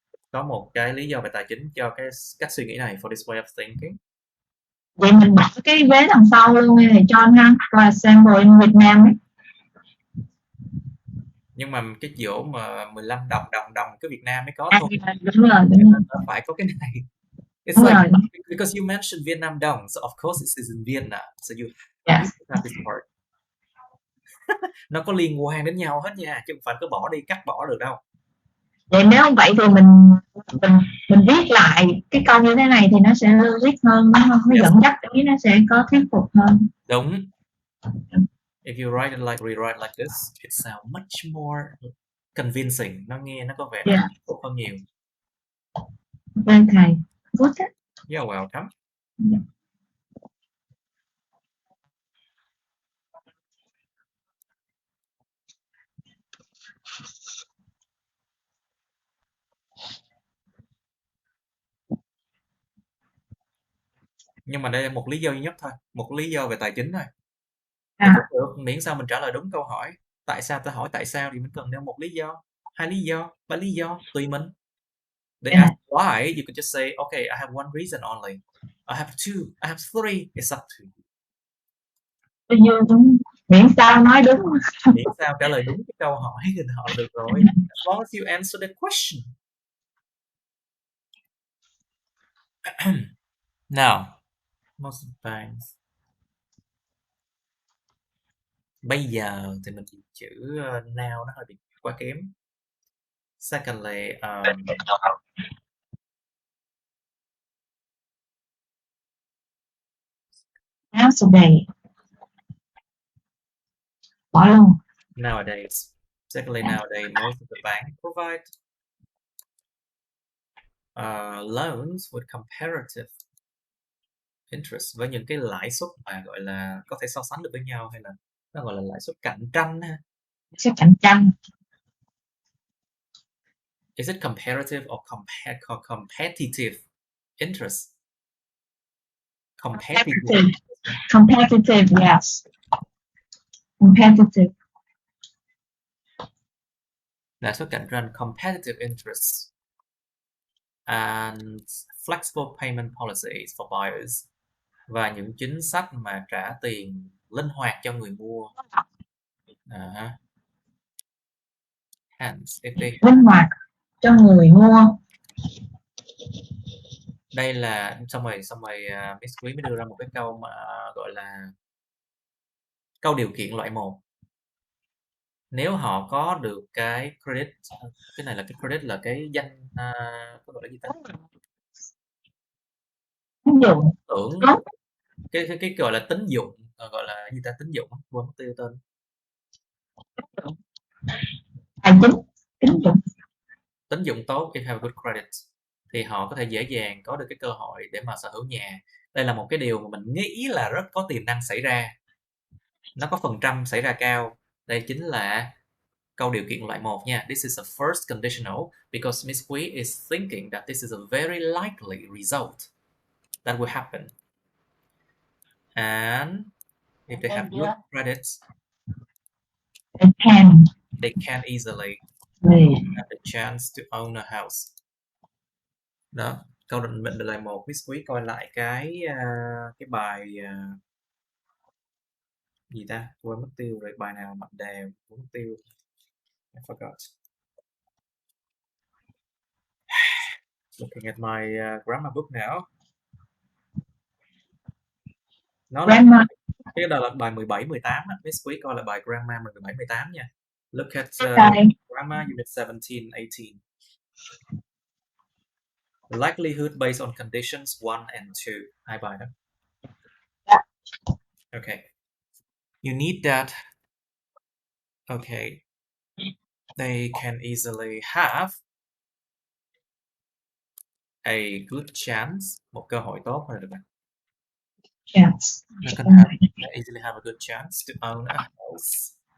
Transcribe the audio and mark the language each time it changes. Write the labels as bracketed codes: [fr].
[vi] Có một cái lý do về tài chính cho cái cách suy nghĩ này, [en] for this way of thinking. [vi] Vậy mình bỏ cái vế đằng sau luôn đi thầy John ha, là sample in Việt Nam ấy. Nhưng mà cái chỗ mà 15 đồng cái Việt Nam mới có thôi. Đúng rồi. Phải có cái này. [en] It's like because you mentioned Vietnam đồng, so of course it is in Vietnam, so you have this part. [vi] Nó có liên quan đến nhau hết nha, chứ không phải cứ bỏ đi cắt bỏ được đâu. Vậy nếu không vậy thì mình viết lại cái câu như thế này thì nó sẽ logic hơn, nó dẫn dắt ý, nó sẽ có thuyết phục hơn. Đúng. [en] If you write it like rewrite like this, it sounds much more convincing. [vi] Nó nghe nó có vẻ thuyết phục hơn nhiều. Vâng thầy. Good. [en] You're welcome. [vi] Nhưng mà đây là một lý do duy nhất thôi, một lý do về tài chính thôi. Thì À, cũng được, miễn sao mình trả lời đúng câu hỏi. Tại sao ta hỏi tại sao thì mình cần nêu một lý do, 2 lý do, 3 lý do, tùy mình. [en] They yeah. ask why, you can just say, okay, I have one reason only. I have two, I have three, it's up to you. [vi] Bao nhiêu đúng, miễn sao nói đúng. Miễn sao trả lời đúng cái câu hỏi thì họ là được rồi. [en] As long as you answer the question. Now, most of the times. [vi] Bây giờ thì mình dùng chữ now nó hơi bị quá kém. [en] Secondly, Nowadays. [vi] Bỏ luôn. [en] nowadays. Secondly, nowadays, most of the banks provide loans with comparative interest, [vi] với những cái lãi suất mà gọi là có thể so sánh được với nhau, hay là nó gọi là lãi suất cạnh tranh ha. Sẽ cạnh tranh. [en] Is it comparative or competitive interest? Competitive. Competitive, yes. Competitive. [vi] Lãi suất cạnh tranh, [en] competitive interest. And flexible payment policies for buyers. [vi] Và những chính sách mà trả tiền linh hoạt cho người mua. [en] Hence, if they [vi] Linh hoạt cho người mua. Đây là xong rồi Miss Quý mới đưa ra một cái câu mà gọi là câu điều kiện loại 1. Nếu họ có được cái credit, cái này là cái credit là cái danh có gọi là gì ta? Tín dụng. Tưởng cái gọi là tín dụng, gọi là gì ta, tín dụng quên mất tiêu tên. Tài chính, tín dụng. Tín dụng tốt, [en] if have a good credit, [vi] thì họ có thể dễ dàng có được cái cơ hội để mà sở hữu nhà. Đây là một cái điều mà mình nghĩ là rất có tiềm năng xảy ra. Nó có phần trăm xảy ra cao. Đây chính là câu điều kiện loại 1 nha. [en] This is a first conditional because Miss Quý is thinking that this is a very likely result that will happen. And if they have good credits, they can easily have the chance to own a house. [vi] Đó, câu định mệnh loại 1. Miss Quý coi lại cái bài gì ta, quên mất tiêu rồi, bài nào mạnh đề quên mất tiêu, [en] I forgot. Looking at my grammar book now. [vi] Nó là cái đó là bài 17, 18 á. Miss Quý coi là bài grammar 17, 18 nha. [en] Look at grammar unit 17, 18. Likelihood based on conditions 1 and 2. [vi] Hai bài đó. [en] Okay. You need that. Okay. They can easily have a good chance, [vi] một cơ hội tốt rồi được không? [en] Yes. They can easily have a good chance to own a house.